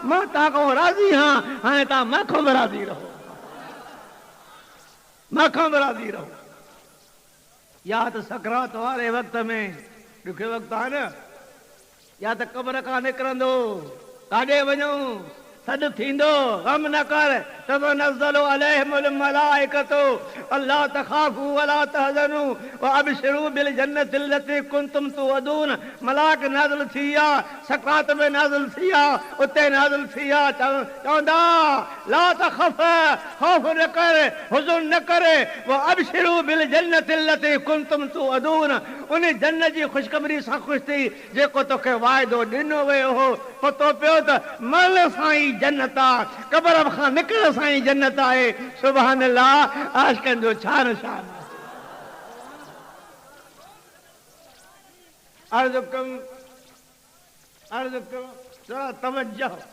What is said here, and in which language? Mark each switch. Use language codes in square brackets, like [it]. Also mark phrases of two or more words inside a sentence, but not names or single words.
[sd] मां तव्हां खां राज़ी हां। हाणे तव्हां मूंखां बि राज़ी रहो, मूंखां बि राज़ी रहो। या त सकरात वारे वक़्त में ॾुखे वक़्तु आहे न, या त क़ब्र खां निकिरंदो काॾे वञूं सॾु थींदो गम न कर [ar] تتنزل عليهم الملائكة ألا تخافوا ولا تحزنوا وأبشروا بالجنة التي كنتم توعدون. [sd] मलाक नाज़िल थिया सकरात में नाज़िल थिया उते नाज़िल थिया चवंदा [ar] لا تخف [sd] खौफ न कर हुज़ुन न करे [ar] وأبشروا بالجنة التي كنتم توعدون. [sd] उन जन्नत जी ख़ुशख़बरी सां ख़ुशि थी जेको तोखे वाइदो ॾिनो वियो हो। पतो पियो त मल साईं जन्नत आहे, क़ब्र खां निकिरण साईं जन्नत आहे। [ar] سبحان الله, [sd] आशिक़नि जो छा निशान आहे। अर्ज़ु कयो जरा तवज्जो।